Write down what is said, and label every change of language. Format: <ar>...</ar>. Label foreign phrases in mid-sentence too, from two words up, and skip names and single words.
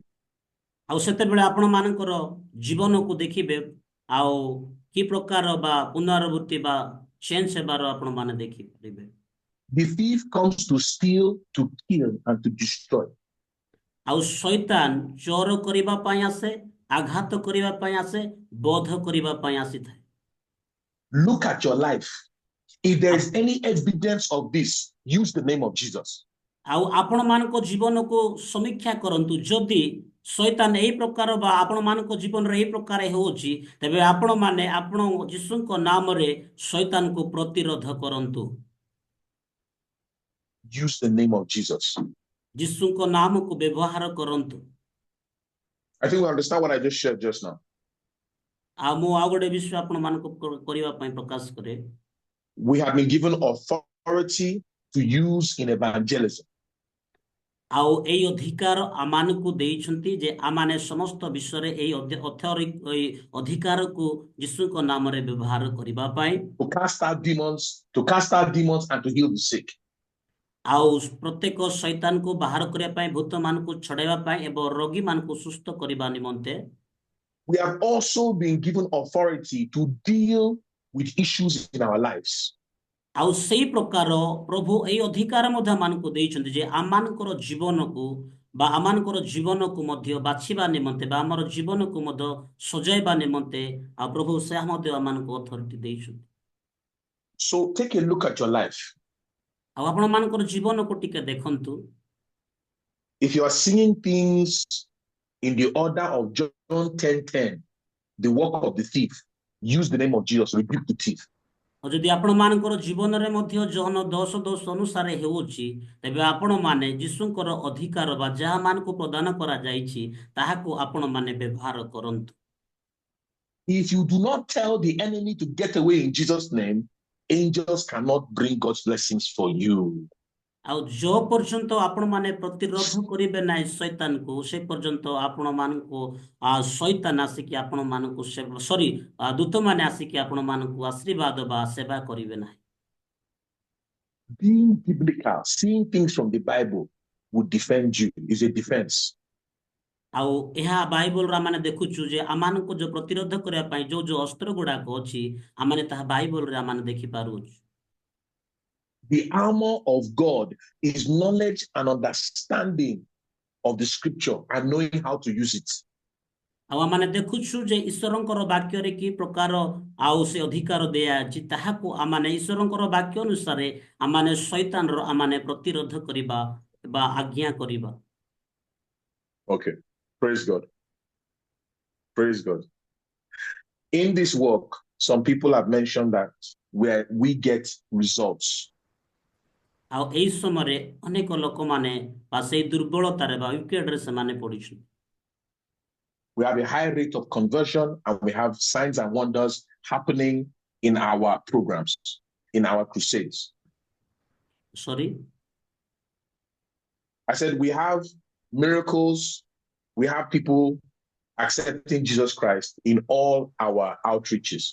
<or>ଆଉ ସେତେବେଳେ ଆପଣ ମାନଙ୍କର ଜୀବନକୁ ଦେଖିବେ ଆଉ କି ପ୍ରକାର ବା ପୁନରାବୃତ୍ତି ବା ଚେଞ୍ଜ ହେବାର ଆପଣ ମାନେ ଦେଖିପାରିବେ।</or> <en>The thief comes to steal, to kill, and to destroy.</en> <or>ଆଉ ଶୈତାନ ଚୋର କରିବା ପାଇଁ ଆସେ, ଆଘାତ କରିବା ପାଇଁ ଆସେ, ବଧ କରିବା ପାଇଁ ଆସିଥାଏ।</or> <en>Look at your life. If there is any evidence of this, use the name of Jesus.</en> <or>ଆଉ ଆପଣ ମାନଙ୍କ ଜୀବନକୁ ସମୀକ୍ଷା କରନ୍ତୁ। ଯଦି ଶୈତାନ ଏଇ ପ୍ରକାର ବା ଆପଣ ମାନଙ୍କ ଜୀବନରେ ଏଇ ପ୍ରକାର ହେଉଛି, ତେବେ ଆପଣ ମାନେ ଆପଣ ଯୀଶୁଙ୍କ ନାମରେ ଶୈତାନକୁ ପ୍ରତିରୋଧ କରନ୍ତୁ।</or> <en>Use the name of Jesus.</en> <or>ଯୀଶୁଙ୍କ ନାମକୁ ବ୍ୟବହାର କରନ୍ତୁ।</or> <en>I think we understand what I just shared just now.</en> <or>ଆଉ ମୁଁ ଆଉ ଗୋଟେ ବିଷୟ ଆପଣ ମାନଙ୍କୁ କରିବା ପାଇଁ ପ୍ରକାଶ କରେ।</or> <en>We have been given authority to use in evangelism.</en> <or>ଆଉ ଏଇ ଅଧିକାର ଆମମାନଙ୍କୁ ଦେଇଛନ୍ତି ଯେ ଆମମାନେ ସମସ୍ତ ବିଷୟରେ ଏଇ ଅଧିକାରକୁ ଯୀଶୁଙ୍କ ନାମରେ ବ୍ୟବହାର କରିବା ପାଇଁ,</or> <en>To cast out demons and to heal the sick.</en> <or>ଆଉ ପ୍ରତ୍ୟେକ ଶୈତାନକୁ ବାହାର କରିବା ପାଇଁ, ଭୂତ ମାନଙ୍କୁ ଛଡାଇବା ପାଇଁ ଏବଂ ରୋଗୀ ମାନଙ୍କୁ ସୁସ୍ଥ କରିବା ନିମନ୍ତେ</or> <en>We have also been given authority to deal with issues in our lives.</en> <or>ଆଉ ସେଇ ପ୍ରକାର ପ୍ରଭୁ ଏଇ ଅଧିକାର ମଧ୍ୟ ଆମମାନଙ୍କୁ ଦେଇଛନ୍ତି ଯେ ଆମମାନଙ୍କର ଜୀବନକୁ ବା ଆମମାନଙ୍କର ଜୀବନକୁ ମଧ୍ୟ ବାଛିବା ନିମନ୍ତେ ବା ଆମର ଜୀବନକୁ ମଧ୍ୟ ସଜାଇବା ନିମନ୍ତେ ଆଉ ପ୍ରଭୁ ସେ ମଧ୍ୟ ଆମମାନଙ୍କୁ ଅଥରିଟି ଦେଇଛନ୍ତି।</or> <en>So take a look at your life.</en> <or>ଆଉ ଆପଣ ମାନଙ୍କର ଜୀବନକୁ ଟିକେ ଦେଖନ୍ତୁ।</or> <en>If you are seeing things in the order of John 10:10, the work of the thief, use the name of Jesus, rebuke the thief.</en> <or>ଆଉ ଯଦି ଆପଣ ମାନଙ୍କର ଜୀବନରେ ମଧ୍ୟ ଯୋହନ 10:10 ଅନୁସାରେ ହେଉଛି, ତେବେ ଆପଣ ମାନେ ଯୀଶୁଙ୍କର ଅଧିକାର ବା ଯାହା ମାନଙ୍କୁ ପ୍ରଦାନ କରାଯାଇଛି ତାହାକୁ ଆପଣ ମାନେ ବ୍ୟବହାର କରନ୍ତୁ।</or> <en>If you do not tell the enemy to get away in Jesus' name, angels cannot bring God's blessings for you.</en> <or>ଆଉ ଯୋଉ ପର୍ଯ୍ୟନ୍ତ ଆପଣ ମାନେ ପ୍ରତିରୋଧ କରିବେ ନାହିଁ ଶୈତାନକୁ, ସେ ପର୍ଯ୍ୟନ୍ତ ଆପଣ ମାନଙ୍କୁ ଶୈତାନ ଆସିକି ଆପଣ ମାନଙ୍କୁ ଦୂତ ମାନେ ଆସିକି ଆପଣ ମାନଙ୍କୁ ଆଶୀର୍ବାଦ ବା ସେବା କରିବେ ନାହିଁ।</or> <en>Being biblical, seeing things from the Bible would defend you. Is a defense.</en> <or>ଆଉ ଏହା ବାଇବଲରେ ଆମେ ଦେଖୁଛୁ ଯେ ଆମମାନଙ୍କୁ ଯୋଉ ପ୍ରତିରୋଧ କରିବା ପାଇଁ ଯୋଉ ଅସ୍ତ୍ର ଗୁଡାକ ଅଛି ଆମେ ତାହା ବାଇବଲରେ ଆମେ ଦେଖିପାରୁଛୁ।</or> <en>The armor of God is knowledge and understanding of the scripture and knowing how to use it.</en> <or>ଆଉ ଆମେ ଦେଖୁଛୁ ଯେ ଈଶ୍ୱରଙ୍କର ବାକ୍ୟରେ କି ପ୍ରକାର ଆଉ ସେ ଅଧିକାର ଦିଆଯାଇଛି ତାହାକୁ ଆମେ ଈଶ୍ୱରଙ୍କର ବାକ୍ୟ ଅନୁସାରେ ଆମେ ଶୈତାନର ଆମେ ପ୍ରତିରୋଧ କରିବା ବା ଆଜ୍ଞା କରିବା।</or> <en>Okay. Praise God. Praise God. In this work, some people have mentioned that where we get results.</en> <or>ଆଉ ଏଇ ସମୟରେ ଅନେକ ଲୋକମାନେ ବା ସେଇ ଦୁର୍ବଳତାରେ ବା ୱିକେଟରେ ସେମାନେ ପଡିଛନ୍ତି।</or> <en>We have a high rate of conversion and we have signs and wonders happening in our programs, in our crusades. Sorry? I said we have miracles, we have people accepting Jesus Christ in all our outreaches.</en>